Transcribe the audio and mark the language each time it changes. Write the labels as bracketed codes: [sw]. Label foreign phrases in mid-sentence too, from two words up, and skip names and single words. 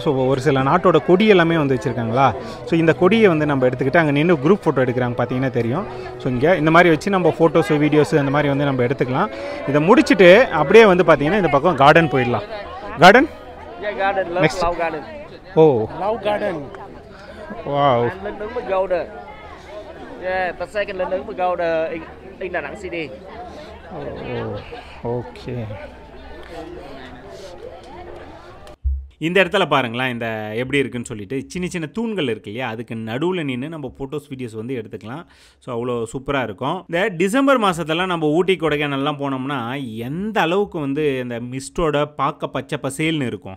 [ta] ஸோ ஒரு சில நாட்டோட கொடி எல்லாமே வந்து வச்சுருக்காங்களா. ஸோ இந்த கொடியை வந்து நம்ம எடுத்துக்கிட்டு அங்கே நின்று [en] group photo [ta] எடுக்கிறாங்க பார்த்தீங்கன்னா தெரியும். ஸோ இங்கே இந்த மாதிரி வச்சு நம்ம [en] photos videos [ta] அந்த மாதிரி வந்து நம்ம எடுத்துக்கலாம். இதை முடிச்சுட்டு அப்படியே வந்து பார்த்தீங்கன்னா இந்த பக்கம் கார்டன் போயிடலாம். [en] garden next [ta] ஓ Lau Garden. வாவ். [vi] Lên đứng với Gold. Yeah, ta sẽ lên đứng với Gold in Đà Nẵng City. [ta] ஓகே. இந்த இடத்துல பாருங்களேன் இந்த எப்படி இருக்குன்னு சொல்லிட்டு சின்ன சின்ன தூண்கள் இருக்கு இல்லையா, அதுக்கு நடுவில் நின்று நம்ம [en] photos videos [ta] வந்து எடுத்துக்கலாம். ஸோ அவ்வளோ சூப்பராக இருக்கும். இந்த டிசம்பர் மாதத்தெல்லாம் நம்ம ஊட்டி கொடைக்கானல்லாம் போனோம்னா எந்த அளவுக்கு வந்து இந்த மிஸ்டோட பார்க்க பச்சை பசேல்னு இருக்கும்.